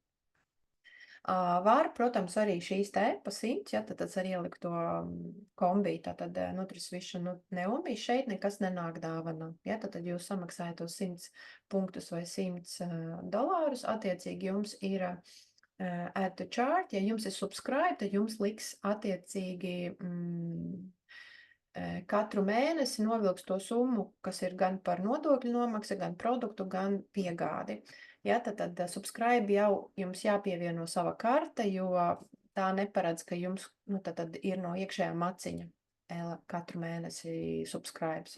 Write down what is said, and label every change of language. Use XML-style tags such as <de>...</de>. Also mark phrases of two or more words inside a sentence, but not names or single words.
<lv>Var, protams, arī šīs te pa 100, ja, tad var ielikt to kombi, tātad Nutrivision un Neumi, šeit nekas nenāk dāvana, ja, tad jūs samaksājat tos 100 punktus vai $100, attiecīgi jums ir</lv> <en>add to chart,</en> <lv>ja jums ir subscribe, tad jums liks attiecīgi katru mēnesi novilks to summu, kas ir gan par nodokļu nomaksu, gan produktu, gan piegādi. Ja, tad subscribe jau jums jāpievieno sava karte, jo tā neparedz, ka jums tad ir no iekšējā maciņa katru mēnesi subscribes.</lv>